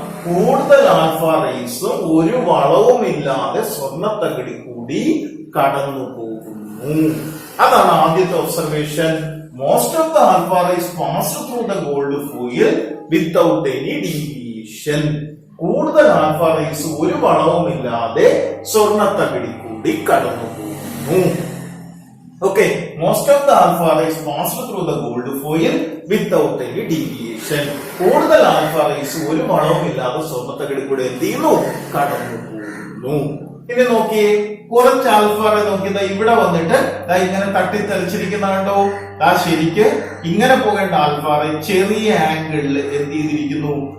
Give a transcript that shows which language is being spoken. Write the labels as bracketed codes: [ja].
[ml] കൂടുതൽ ആൽഫ റേസും ഒരു വളവുമില്ലാതെ സ്വർണ്ണത്തകിടി കൂടി കടന്നു പോകുന്നു. അതാണ് ആദ്യത്തെ [en] Observation. Most of the alpha rays pass through the gold foil without any deviation. [ml] കൂടുതൽ ആൽഫ റേസ് ഒരു വളവുമില്ലാതെ സ്വർണ്ണത്തകിടി കൂടി കടന്നു പോകുന്നു. [en] Okay, most of the alpha rays passed through the gold foil without any deviation. [ml] കൂടുതൽ ആൽഫ റേസ് ഒരു വളവുമില്ലാതെ സ്വർണ്ണത്തകിടി കൂടെ എന്ത് ചെയ്യുന്നു? കടന്നു പോകുന്നു. ഇനി നോക്കിയേ, കുറച്ച് ആൽഫ റേ നോക്കിയത് ഇവിടെ വന്നിട്ട് ഇങ്ങനെ തട്ടിത്തെറിച്ചിരിക്കുന്ന കണ്ടോ? ശരിക്ക് ഇങ്ങനെ പോകേണ്ട ആൽഫ റേ ചെറിയ ആംഗിളിൽ എന്ത് ചെയ്തിരിക്കുന്നു?